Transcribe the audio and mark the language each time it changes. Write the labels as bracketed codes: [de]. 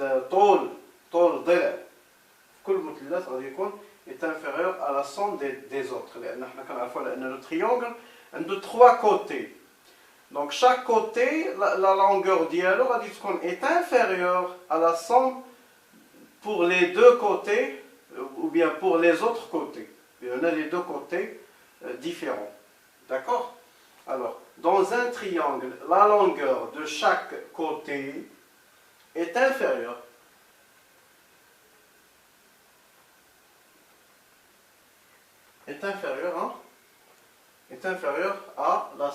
[ar] طول الضلع في كل مثلث غادي يكون [fr] est inférieur à la somme des autres. [ar] لأن حنا كنعرفوا على أن le triangle عنده 3 côtés. [fr] Donc chaque côté, la longueur ديالو [ar] غادي تكون [fr] est inférieure à la somme pour les deux côtés ou bien pour les autres côtés. On a les deux côtés différents. D'accord? Alors, dans un triangle, la longueur de chaque côté est inférieure à